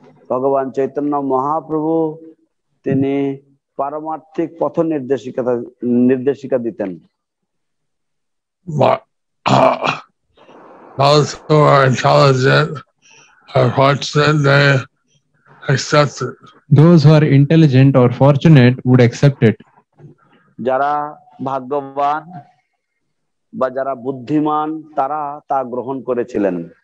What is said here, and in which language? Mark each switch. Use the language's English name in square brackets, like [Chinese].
[Bangla] ভগবান চৈতন্য মহাপ্রভু তিনি পারমার্থিক পথ নির্দেশিকা দিতেন। [English] But those who are intelligent are fortunate, they accept it. Those who are intelligent or fortunate would accept it. [Bangla] যারা ভাগ্যবান বা যারা বুদ্ধিমান তারা তা গ্রহণ করেছিলেন।